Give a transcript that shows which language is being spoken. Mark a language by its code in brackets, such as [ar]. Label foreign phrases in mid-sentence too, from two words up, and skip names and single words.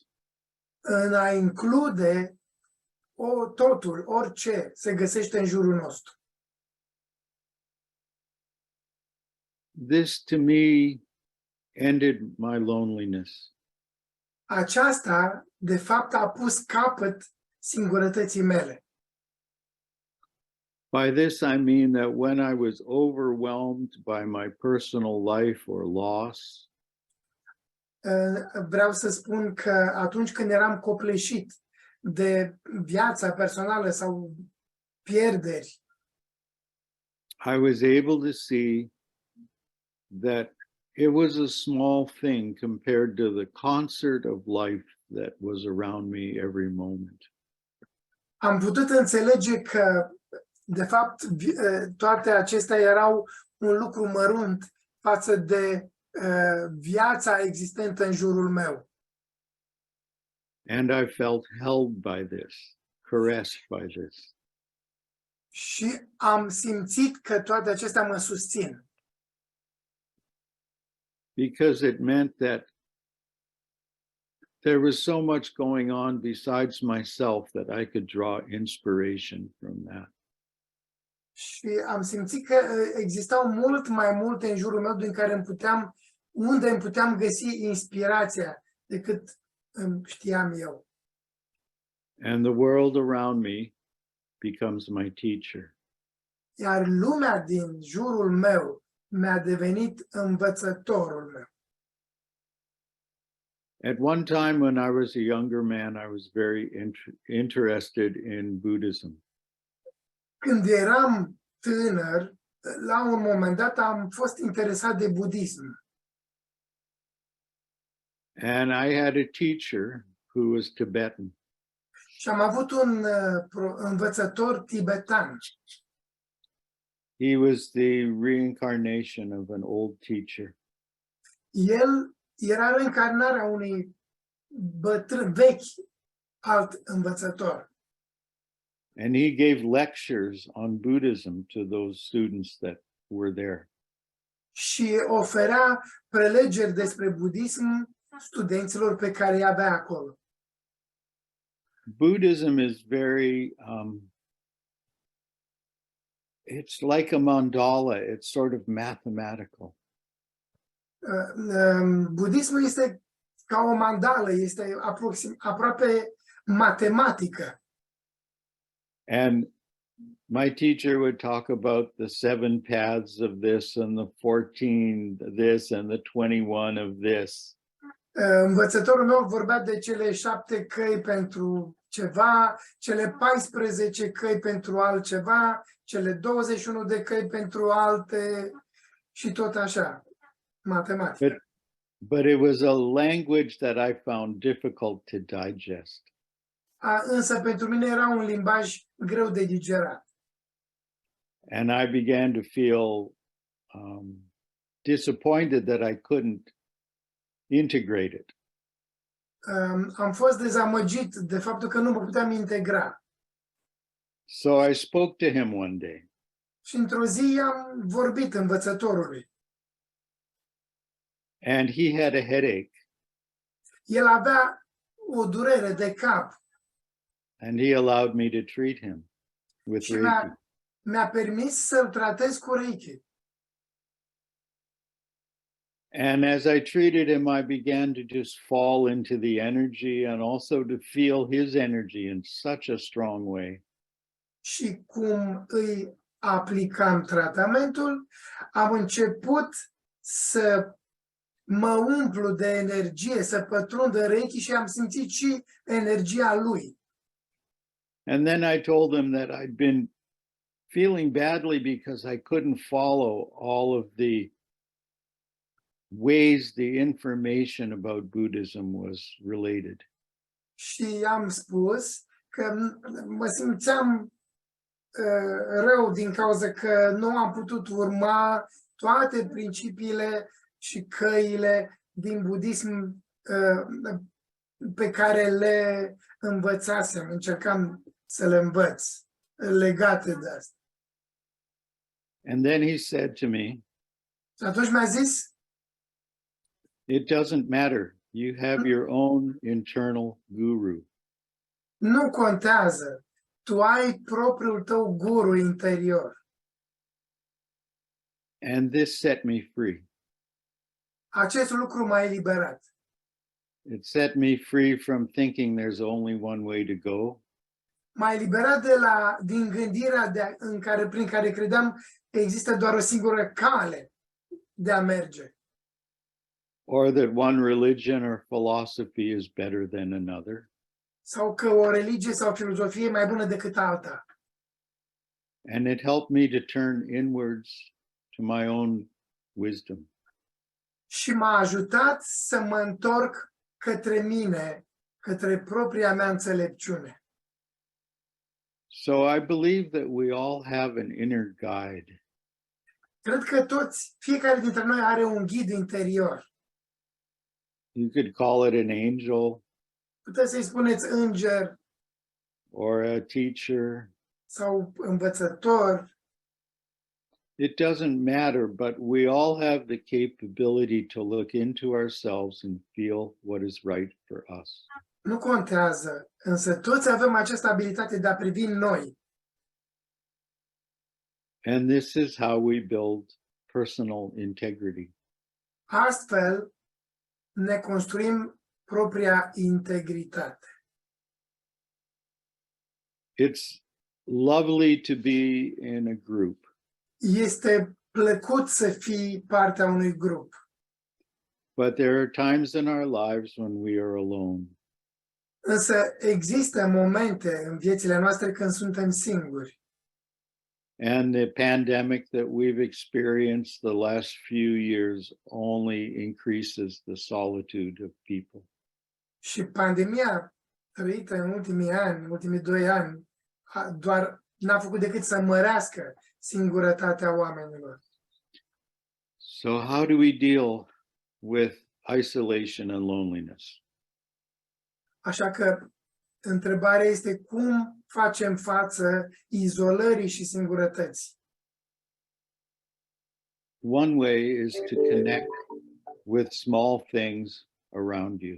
[ro] În a include totul, orice se găsește în jurul nostru. [en] This to me ended my loneliness. [ro] Aceasta, de fapt, a pus capăt singurătății mele. [en] By this I mean that when I was overwhelmed by my personal life or loss, [ro] Vreau să spun că atunci când eram copleșit de viața personală sau pierderi, [en] I was able to see that it was a small thing compared to the concert of life that was around me every moment. [ro] Am putut înțelege că, de fapt, toate acestea erau un lucru mărunt față de viața existentă în jurul meu. [en] And I felt held by this, caressed by this. [ro] Și am simțit că toate acestea mă susțin. [en] Because it meant that there was so much going on besides myself that I could draw inspiration from that. [ro] Și am simțit că existau mult mai multe în jurul meu unde îmi puteam găsi inspirația decât știam eu. [en] And the world around me becomes my teacher. [ro] Iar lumea din jurul meu mi-a devenit învățătorul meu. [en] At one time when I was a younger man, I was very interested in Buddhism. [ro] Când eram tânăr, la un moment dat am fost interesat de budism. [en] And I had a teacher who was Tibetan. [ro] Și am avut un învățător tibetan. [en] He was the reincarnation of an old teacher. [ro] El era reîncarnarea unui bătrân vechi alt învățător. [en] And he gave lectures on Buddhism to those students that were there. [ro] Și oferea prelegeri despre budism studenților pe care îi avea acolo. [en] Buddhism is very, it's like a mandala, it's sort of mathematical. [ro] Budismul este ca o mandală, este aproape matematică. [en] And my teacher would talk about the 7 paths of this and the 14 this and the 21 of this. [ro] Învățătorul meu vorbea de cele 7 căi pentru ceva, cele 14 căi pentru altceva, cele 21 de căi pentru alte și tot așa, matematică. [en] But it was a language that I found difficult to digest. [ro] Însă pentru mine era un limbaj greu de digerat. [en] And I began to feel disappointed that I couldn't integrate it. [ro] Am fost dezamăgit de faptul că nu mă puteam integra. [en] So I spoke to him one day. [ro] Și într-o zi am vorbit învățătorului. [en] And he had a headache. [ro] El avea o durere de cap. [en] And he allowed me to treat him with [ro] Și Reiki. mi-a permis să-l tratez cu Reiki. [en] And as I treated him, I began to just fall into the energy and also to feel his energy in such a strong way. [ro] Și cum îi aplicam tratamentul, am început să mă umplu de energie, să pătrund în Reiki și am simțit și energia lui. [en] And then I told him that I'd been feeling badly because I couldn't follow all of the ways the information about Buddhism was related. [ro] Și am spus că mă simțeam rău din cauza că nu am putut urma toate principiile și căile din budism pe care le învățasem, încercam să le învăț legate de asta. [en] And then he said to me, [ro] Și atunci mi-a zis, [en] it doesn't matter. You have your own internal guru. [ro] nu contează, tu ai propriul tău guru interior. [en] And this set me free. [ro] Acest lucru m-a eliberat. [en] It set me free from thinking there's only one way to go. [ro] M-a eliberat din gândirea prin care credeam că există doar o singură cale de a merge. [en] Or that one religion or philosophy is better than another. [ro] Sau că o religie sau o filozofie e mai bună decât alta. [en] And it helped me to turn inwards to my own wisdom. [ro] Și m-a ajutat să mă întorc către mine, către propria mea înțelepciune. [en] So I believe that we all have an inner guide. [ro] Cred că fiecare dintre noi are un ghid interior. [en] You could call it an angel [ro] Puteți să-i spuneți înger [en] or a teacher. [ro] sau învățător. [en] It doesn't matter, but we all have the capability to look into ourselves and feel what is right for us. [ro] Nu contează, însă toți avem această abilitate de a privi în noi. [en] And this is how we build personal integrity. [ro] Astfel ne construim propria integritate. [en] It's lovely to be in a group, [ro] Este plăcut să fii partea unui grup, [en] but there are times in our lives when we are alone. [ro] însă există momente în viețile noastre când suntem singuri. [en] And the pandemic that we've experienced the last few years only increases the solitude of people. [ro] Și pandemia trăită în ultimii ani, ultimii 2 ani, doar n-a făcut decât să mărească singurătatea oamenilor. [en] So how do we deal with isolation and loneliness? [ro] Așa că întrebarea este cum facem față izolării și singurătății. [en] One way is to connect with small things around you.